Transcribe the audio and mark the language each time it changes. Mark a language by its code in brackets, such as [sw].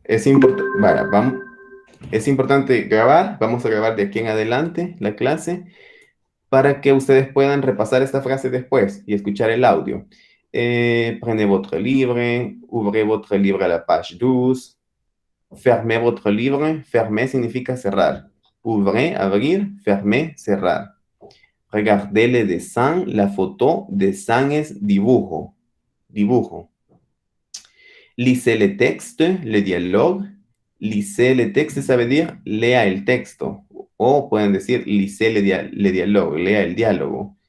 [es] Es importante grabar, vamos a grabar de aquí en adelante la clase para que ustedes puedan repasar esta frase después y escuchar el audio. [fr] Prenez votre livre, ouvrez votre livre à la page 12, fermez votre livre, fermez [es] significa cerrar, [fr] ouvrez, abrir, fermez, cerrar. Regardez le dessin, la foto, dessin [es] es dibujo, dibujo. [fr] Lisez le texte, le dialogue. Lisez le texte, ça veut dire [es] lea el texto. O pueden decir [fr] lisez le dialogue, [es] lea el diálogo.